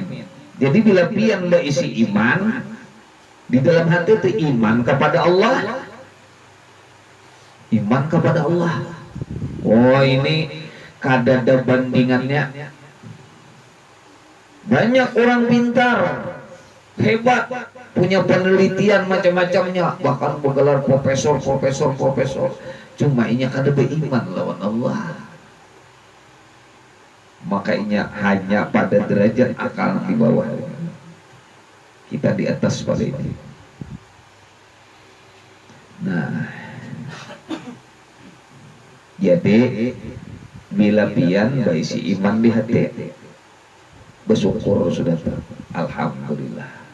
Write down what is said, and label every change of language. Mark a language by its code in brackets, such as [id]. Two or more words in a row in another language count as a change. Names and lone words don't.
[id] Jadi bila pian isi iman di dalam hati itu, iman kepada Allah, iman kepada Allah. Oh ini kada ada bandingannya Banyak orang pintar, hebat, punya penelitian macam-macamnya, bahkan bergelar profesor. [bjn] Cuma inya kada beriman lawan Allah. [id] Makanya hanya pada derajat akal di bawah. Kita di atas pada ini. Nah, jadi bila pian baisi iman di hati, bersyukur sudah alhamdulillah.